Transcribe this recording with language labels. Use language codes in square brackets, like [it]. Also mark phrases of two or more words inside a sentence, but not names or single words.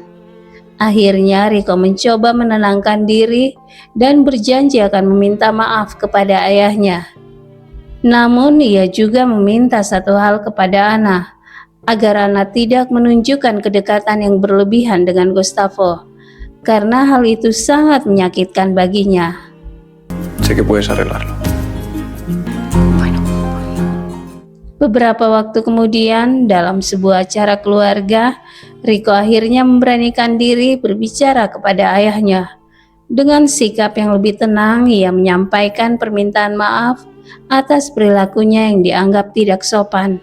[id] Akhirnya Rico mencoba menenangkan diri dan berjanji akan meminta maaf kepada ayahnya. Namun ia juga meminta satu hal kepada Anna, agar Anna tidak menunjukkan kedekatan yang berlebihan dengan Gustavo, karena hal itu sangat menyakitkan baginya. [es] Sé que puedes arreglarlo. [id] Beberapa waktu kemudian, dalam sebuah acara keluarga, Rico akhirnya memberanikan diri berbicara kepada ayahnya. Dengan sikap yang lebih tenang, ia menyampaikan permintaan maaf atas perilakunya yang dianggap tidak sopan.